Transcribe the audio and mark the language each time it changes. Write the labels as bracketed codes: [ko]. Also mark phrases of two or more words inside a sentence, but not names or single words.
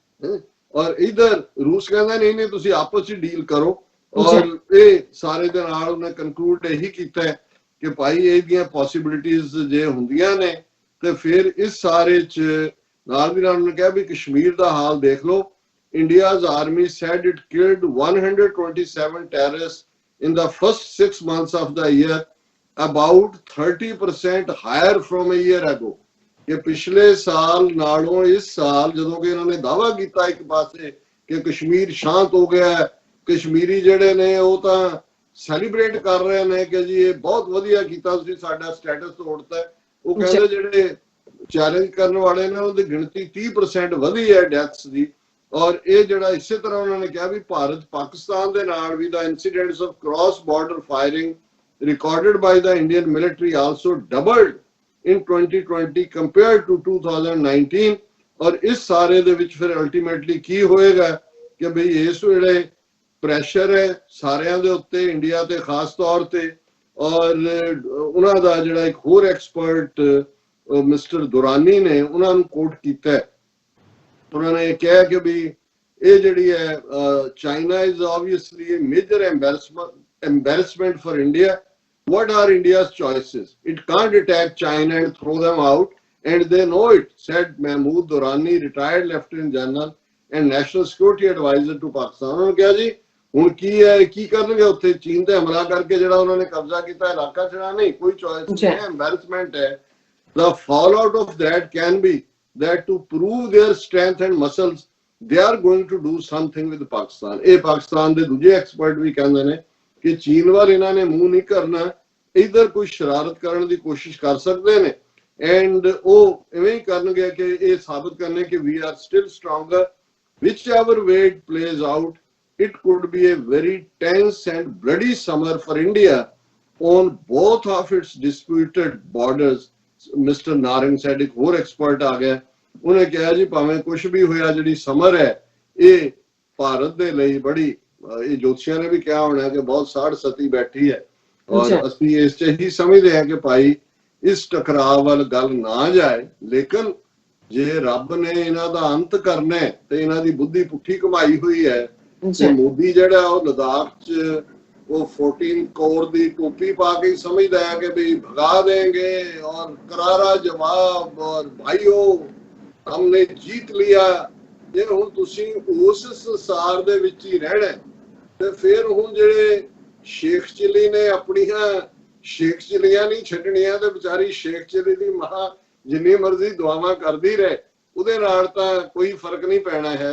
[pa] ਔਰ ਇਧਰ ਰੂਸ ਕਹਿੰਦਾ ਨਹੀਂ ਨਹੀਂ ਤੁਸੀਂ ਆਪਸ ਵਿੱਚ ਡੀਲ ਕਰੋ। ਔਰ ਇਹ ਸਾਰੇ ਦੇ ਨਾਲ ਉਹਨੇ ਕਨਕਲੂਡ ਇਹੀ ਕੀਤਾ ਹੈ ਕਿ ਭਾਈ ਇਹਦੀਆਂ ਪੋਸੀਬਿਲਿਟੀਆਂ ਜੇ ਹੁੰਦੀਆਂ ਨੇ ਤੇ ਫਿਰ ਇਸ ਸਾਰੇ ਚ ਨਾਲ ਦੀ ਨਾਲ ਉਹਨੇ ਕਿਹਾ ਵੀ ਕਸ਼ਮੀਰ ਦਾ ਹਾਲ ਦੇਖ ਲਓ। [en] India's army said it killed 127 terrorists in the first 6 months of the year, about 30% higher from a year ago. [pa] ਕਿ ਪਿਛਲੇ ਸਾਲ ਨਾਲੋਂ ਇਸ ਸਾਲ ਜਦੋਂ ਕਿ ਇਹਨਾਂ ਨੇ ਦਾਅਵਾ ਕੀਤਾ ਇੱਕ ਪਾਸੇ ਕਿ ਕਸ਼ਮੀਰ ਸ਼ਾਂਤ ਹੋ ਗਿਆ ਹੈ, ਕਸ਼ਮੀਰੀ ਜਿਹੜੇ ਨੇ ਉਹ ਤਾਂ ਸੈਲੀਬ੍ਰੇਟ ਕਰ ਰਹੇ ਨੇ ਕਿ ਜੀ ਇਹ ਬਹੁਤ ਵਧੀਆ ਕੀਤਾ ਤੁਸੀਂ ਸਾਡਾ ਸਟੇਟਸ ਤੋੜਤਾ। ਉਹ ਕਹਿੰਦੇ ਜਿਹੜੇ ਚੈਲੰਜ ਕਰਨ ਵਾਲੇ ਨੇ ਉਹਦੀ ਗਿਣਤੀ 30% ਵਧੀ ਹੈ ਡੈਥਸ ਦੀ। ਔਰ ਇਹ ਜਿਹੜਾ ਇਸੇ ਤਰ੍ਹਾਂ ਉਹਨਾਂ ਨੇ ਕਿਹਾ ਵੀ ਭਾਰਤ ਪਾਕਿਸਤਾਨ ਦੇ ਨਾਲ ਵੀ ਦਾ [en] incidents of cross border firing recorded by the Indian military also doubled in 2020 compared to 2019। [pa] ਔਰ ਇਸ ਸਾਰੇ ਦੇ ਵਿੱਚ ਫਿਰ ਅਲਟੀਮੇਟਲੀ ਕੀ ਹੋਏਗਾ ਕਿ ਬਈ ਇਸ ਵੇਲੇ ਪ੍ਰੈਸ਼ਰ ਹੈ ਸਾਰਿਆਂ ਦੇ ਉੱਤੇ, ਇੰਡੀਆ ਤੇ ਖਾਸ ਤੌਰ ਤੇ। ਔਰ ਉਹਨਾਂ ਦਾ ਜਿਹੜਾ ਇੱਕ ਹੋਰ ਐਕਸਪਰਟ ਮਿਸਟਰ ਦੁਰਾਨੀ ਨੇ ਉਹਨਾਂ ਨੂੰ ਕੋਟ ਕੀਤਾ, ਉਹਨਾਂ ਨੇ ਕਿਹਾ ਕਿ ਵੀ ਇਹ ਜਿਹੜੀ ਹੈ [en] China is obviously a major embarrassment for India. What are India's choices? It can't attack China and throw them out, and they know it, said Mahmood Durrani, retired Lieutenant General and National Security Advisor to Pakistan। [pa] ਉਹਨਾਂ ਨੇ ਕਿਹਾ ਜੀ ਹੁਣ ਕੀ ਹੈ, ਕੀ ਕਰਨਗੇ ਉੱਥੇ? ਚੀਨ ਤੇ ਹਮਲਾ ਕਰਕੇ ਜਿਹੜਾ ਉਹਨਾਂ ਨੇ ਕਬਜ਼ਾ ਕੀਤਾ ਇਲਾਕਾ ਛੜਾ ਨਹੀਂ, ਕੋਈ ਚੋਇਸ ਨਹੀਂ ਹੈ, ਐਮਬੈਰਸਮੈਂਟ ਹੈ। [en] The fallout of that can be that to prove their strength and muscles they are going to do something with Pakistan। [pa] ਇਹ ਪਾਕਿਸਤਾਨ ਦੇ ਦੂਜੇ ਐਕਸਪਰਟ ਵੀ ਕਹਿੰਦੇ ਨੇ ਕਿ ਚੀਨ ਵੱਲ ਇਹਨਾਂ ਨੇ ਮੂੰਹ ਨਹੀਂ ਕਰਨਾ, ਇਧਰ ਕੋਈ ਸ਼ਰਾਰਤ ਕਰਨ ਦੀ ਕੋਸ਼ਿਸ਼ ਕਰ ਸਕਦੇ ਨੇ ਐਂਡ ਉਹ ਇਵੇਂ ਹੀ ਕਰਨਗੇ ਕਿ ਇਹ ਸਾਬਤ ਕਰਨੇ ਕਿ [en] we are still stronger। whichever way it plays out, it could be a very tense and bloody summer for India on both of its disputed borders। [pa] ਮਿਸਟਰ ਨਾਰੰਗ said, ਇੱਕ ਹੋਰ ਐਕਸਪਰਟ ਆ ਗਿਆ, ਉਹਨੇ ਕਿਹਾ ਜੀ ਭਾਵੇਂ ਕੁਝ ਵੀ ਹੋਇਆ ਜਿਹੜੀ ਸਮਰ ਹੈ ਇਹ ਭਾਰਤ ਦੇ ਲਈ ਬੜੀ, ਇਹ ਜੋਤਸ਼ੀਆਂ ਨੇ ਵੀ ਕਿਹਾ ਹੋਣਾ ਕਿ ਬਹੁਤ ਸਾੜ ਸਤੀ ਬੈਠੀ ਹੈ। ਔਰ ਅਸੀਂ ਇਸ ਚ ਹੀ ਸਮਝਦੇ ਹਾਂ ਕਿ ਭਾਈ ਇਸ ਟਕਰਾਅ ਵੱਲ ਗੱਲ ਨਾ ਜਾਏ, ਲੇਕਿਨ ਜੇ ਰੱਬ ਨੇ ਇਹਨਾਂ ਦਾ ਅੰਤ ਕਰਨਾ ਹੈ ਤੇ ਇਹਨਾਂ ਦੀ ਬੁੱਧੀ ਪੁੱਠੀ ਕਮਾਈ ਹੋਈ ਹੈ ਤੇ ਮੋਦੀ ਜਿਹੜਾ ਉਹ ਲਦਾਖ ਚ वो 14 करोड़ ਦੀ ਟੋਪੀ ਪਾ ਕੇ ਸਮਝਦਾ ਹੈ ਕਿ ਵੀ [hi] भगा देंगे और करारा जवाब और भाइयों हमने जीत लिया। [pa] ਜੇ ਹੁਣ ਤੁਸੀਂ ਉਸ ਸੰਸਾਰ ਦੇ ਵਿੱਚ ਹੀ ਰਹਿਣਾ ਤੇ ਫਿਰ ਹੁਣ ਜਿਹੜੇ ਸ਼ੇਖ ਚਿਲੀ ਨੇ ਆਪਣੀਆਂ ਸ਼ੇਖ ਚਿਲੀਆਂ ਨਹੀਂ ਛੱਡਣੀਆਂ ਤੇ ਵਿਚਾਰੀ ਸ਼ੇਖ ਚਿਲੀ ਦੀ ਮਾਂ ਜਿੰਨੀ ਮਰਜ਼ੀ ਦੁਆਵਾਂ ਕਰਦੀ ਰਹੇ ਉਹਦੇ ਨਾਲ ਤਾਂ ਕੋਈ ਫਰਕ ਨਹੀਂ ਪੈਣਾ ਹੈ।